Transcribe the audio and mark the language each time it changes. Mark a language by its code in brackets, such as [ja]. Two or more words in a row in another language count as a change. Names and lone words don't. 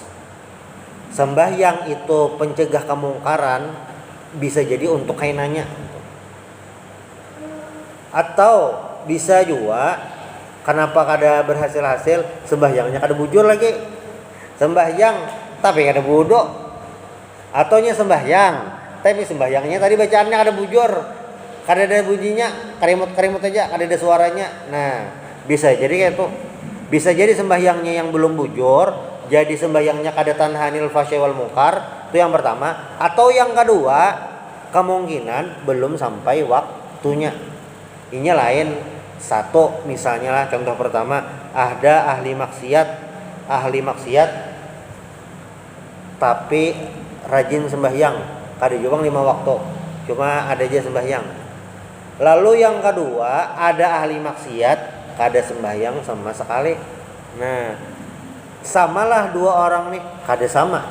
[bjn] Sembahyang itu pencegah kemungkaran, bisa jadi untuk kainannya, atau bisa juga kenapa kada berhasil sembahyangnya kada bujur lagi, sembahyang tapi kada wudhu, ataunya sembahyang tapi sembahyangnya tadi bacaannya kada bujur, kada ada bunyinya, karimut aja, kada ada suaranya. Nah, bisa jadi kayak itu. Bisa jadi sembahyangnya yang belum bujur, jadi sembahyangnya kada [ar] تنهى عن الفحشاء والمنكر. [bjn] Itu yang pertama. Atau yang kedua, kemungkinan belum sampai waktunya. Ini lain satu, misalnya lah contoh pertama, ada ahli maksiat tapi rajin sembahyang, kada juga 5 waktu, cuma ada aja sembahyang. Lalu yang kedua, ada ahli maksiat kada sembahyang sama sekali. Nah, samalah dua orang nih, kada sama.